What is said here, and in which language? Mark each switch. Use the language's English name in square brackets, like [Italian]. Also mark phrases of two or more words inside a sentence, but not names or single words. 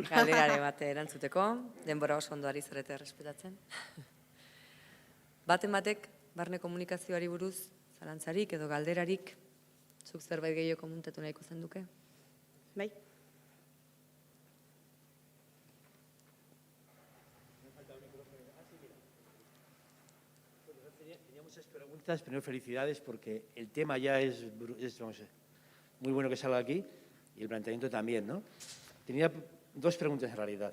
[Basque] Galderare bat erantzuteko, denbora oso ondo ari zarete errespetatzen. Baten batek, barne komunikazioari buruz, zalantzarik edo galderarik, zuk zerbait gehiago komuntatu nahiko zenduke? Bai? [Spanish] Tenía muchas preguntas, primero felicidades porque el tema ya es muy bueno que salga aquí. Y el planteamiento también, ¿no? Tenía dos preguntas en realidad.